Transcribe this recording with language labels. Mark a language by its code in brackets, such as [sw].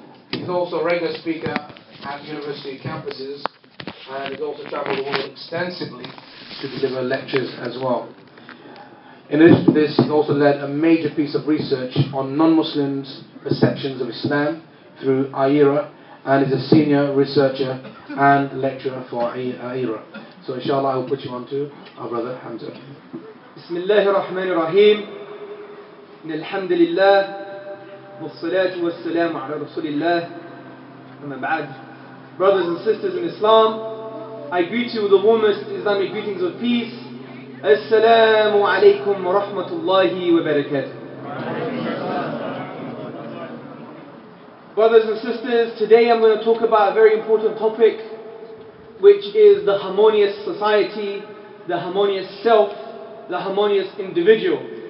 [en] He's also a regular speaker at university campuses and has also travelled the world extensively to deliver lectures as well. In addition to this, he's also led a major piece of research on non-Muslims' perceptions of Islam through IRA and is a senior researcher and lecturer for IRA. So inshallah I will put you on to our brother Hamza. [ar] بسم الله الرحمن الرحيم إن الحمد لله والصلاة والسلام على رسول الله أما بعد. [en] Brothers and sisters in Islam, I greet you with the warmest Islamic greetings of peace. [ar] Assalamu alaikum wa rahmatullahi wa barakatuh. [en] Brothers and sisters, today I'm going to talk about a very important topic, which is the harmonious society, the harmonious self, the harmonious individual.